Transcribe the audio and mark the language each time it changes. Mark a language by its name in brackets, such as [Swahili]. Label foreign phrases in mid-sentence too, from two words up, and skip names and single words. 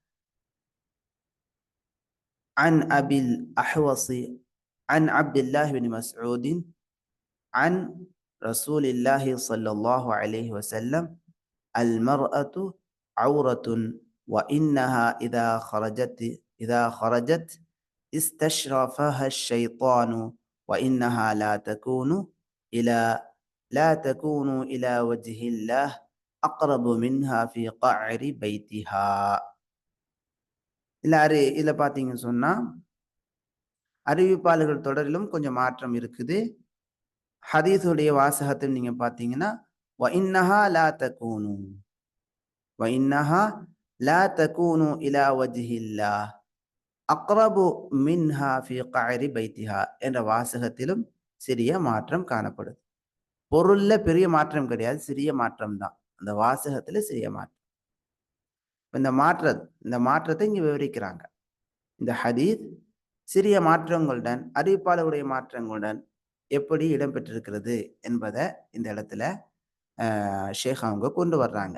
[Arabic] عن أبي الأحوص عن عبد الله بن مسعود عن رسول الله صلى الله عليه وسلم المرأة عورة وإنها إذا خرجت استشرفها الشيطان وإنها لا تكون إلى وجه الله أقرب منها في قعر بيتها. [Tamil] இதில் பார்த்தீங்கன்னு சொன்னா, அறிவிப்பாளர்கள் தொடரிலும் கொஞ்சம் மாற்றம் இருக்குது. ஹதீஸுடைய வாசகத்தில் நீங்க பார்த்தீங்கன்னா, [Arabic] وإنها لا تكون وإنها لا تكون إلى وجه الله أقرب منها في قعر بيتها [Tamil] என்ற வாசகத்திலும் சிறிய மாற்றம் காணப்படுது. பொருள்ல பெரிய மாற்றம் கிடையாது, சிறிய மாற்றம் தான். அந்த வாசகத்துல சிறிய மாற்றம். இந்த மாற்றத்தை இங்க விவரிக்கிறாங்க. இந்த ஹதீஸ் சிறிய மாற்றங்களுடன் அறிவிப்பாளருடைய மாற்றங்களுடன் எப்படி இடம்பெற்றிருக்கிறது என்பதை இந்த இடத்துல ஷேக் அவங்க கொண்டு வர்றாங்க.